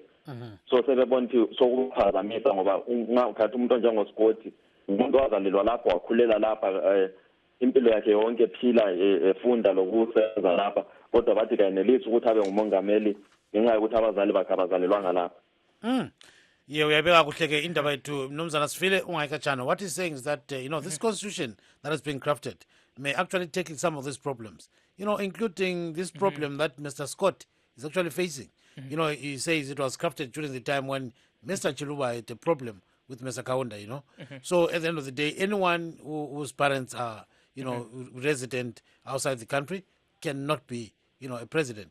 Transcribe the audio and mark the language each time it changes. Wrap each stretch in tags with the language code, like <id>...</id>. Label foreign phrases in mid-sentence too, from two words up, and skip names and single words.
<nd>So sebebona ukuthi sokuphazamisa, ngoba ukhathi umuntu onjengoScott umuntu wazalelwa lapho wakhulela lapha impilo yakhe yonke phila efunda lokusebenza lapha, kodwa bathi kayenelisi ukuthi abe ngumongameli ngenxa yokuthi abazali bakhe abazalelwanga lapha. Uyabeka kuhle ke indaba yethu Mnumzana Sifile ungayikatshana.</nd> <en>What he's saying is that this constitution that has been crafted may actually tackle some of these problems, including this problem that Mr. Scott is actually facing. He says it was crafted during the time when Mr. Chiluba had a problem with Mr. Kaunda, So at the end of the day, anyone whose parents are, resident outside the country cannot be, a president.</en>